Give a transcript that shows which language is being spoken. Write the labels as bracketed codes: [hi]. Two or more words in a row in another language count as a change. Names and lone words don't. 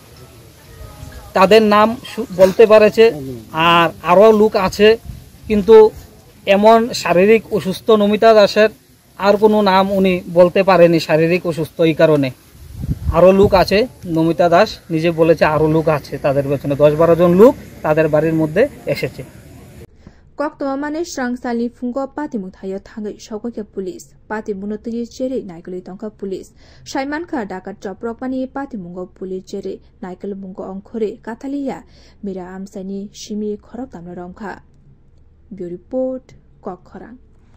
[bn] তাদের নাম বলতে পারেছে আর আরও লোক আছে কিন্তু এমন শারীরিক অসুস্থ নমিতা দাসের আর কোনো নাম উনি বলতে পারেনি শারীরিক অসুস্থ এই কারণে আরও লোক আছে নমিতা দাস নিজে বলেছে আরও লোক আছে তাদের পেছনে 10-12 জন লোক তাদের বাড়ির মধ্যে এসেছে [trp] Koktoma mane srangsali fungo patimu thayo thangai sokokya police patimuno tui chere naikali tongka police Shaimanka dakat choprok mani patimungo police chere naikal bungo ongkhore Kathalia mira amsani shimi khorok tamna rongkha [en] Bureau report [trp] Kokkhorang